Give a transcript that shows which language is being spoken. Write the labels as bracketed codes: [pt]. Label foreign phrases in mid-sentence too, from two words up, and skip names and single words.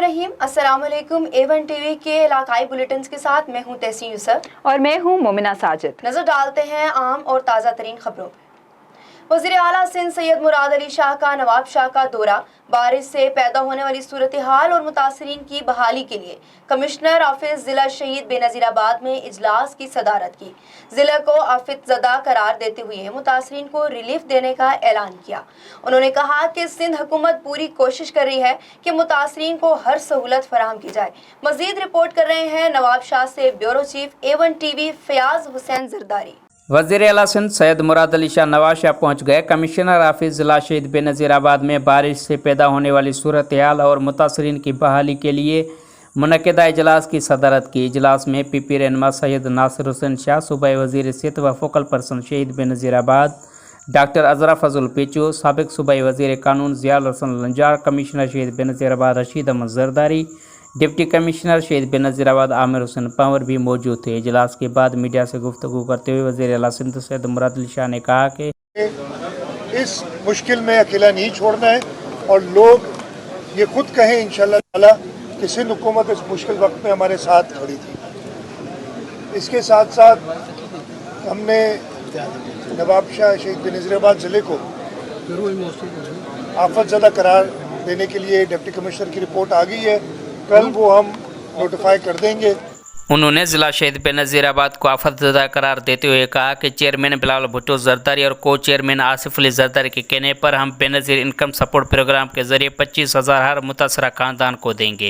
[ur] ناظرین، السلام علیکم۔ A1 ٹی وی کے علاقائی بلیٹن کے ساتھ میں ہوں تحسین یوسف اور میں ہوں مومنہ ساجد. نظر ڈالتے ہیں عام اور تازہ ترین خبروں پر۔ وزیر اعلیٰ سندھ سید مراد علی شاہ کا نواب شاہ کا دورہ، بارش سے پیدا ہونے والی صورت حال اور متاثرین کی بحالی کے لیے [en] commissioner office [ur] ضلع شہید بینظیر آباد میں اجلاس کی صدارت کی. ضلعے کو آفت زدہ قرار دیتے ہوئے متاثرین کو ریلیف دینے کا اعلان کیا. انہوں نے کہا کہ سندھ حکومت پوری کوشش کر رہی ہے کہ متاثرین کو ہر سہولت فراہم کی جائے. مزید رپورٹ کر رہے ہیں نواب شاہ سے [en] bureau chief [ur] A1 ٹی وی فیاض حسین زرداری. وزیر اعلیٰ سندھ سید مراد علی شاہ نواب شاہ پہنچ گئے. [en] commissioner office [ur] ضلع شہید بینظیر آباد میں بارش سے پیدا ہونے والی صورت حال اور متاثرین کی بحالی کے لیے منعقدہ اجلاس کی صدارت کی. اجلاس میں PP رہنما سید ناصر حسین شاہ، صوبائی وزیر صحت و [en] focal person [ur] شہید بینظیر آباد ڈاکٹر عذرا فضل پیچو، سابق صوبائی وزیر قانون ضیاء الحسن لنجار، کمشنر شہید بینظیر آباد رشید احمد زرداری, [en] deputy commissioner [ur] شہید بینظیر آباد عامر حسین پنور بھی موجود تھے. اجلاس کے بعد میڈیا سے گفتگو کرتے ہوئے وزیر اعلیٰ سندھ سید مراد علی شاہ نے کہا کہ اس مشکل میں اکیلا نہیں چھوڑنا ہے اور لوگ یہ خود کہیں [ar] إن شاء الله تعالى [ur] کہ سندھ حکومت اس مشکل وقت میں ہمارے ساتھ کھڑی تھی. اس کے ساتھ ساتھ ہم نے نواب شاہ شہید بینظیر آباد ضلعے کو آفت زدہ قرار دینے کے لیے [en] deputy commissioner [ur] کی رپورٹ آ گئی ہے. کل وہ ہم نوٹیفائی کر دیں گے. انہوں نے ضلع شہید بینظیر آباد کو آفت زدہ قرار دیتے ہوئے کہا کہ چیئرمین بلاول بھٹو زرداری اور [en] co chairman [ur] آصف علی زرداری کے کہنے پر ہم بینظیر انکم سپورٹ پروگرام کے ذریعے 25,000 ہر متاثرہ خاندان کو دیں گے.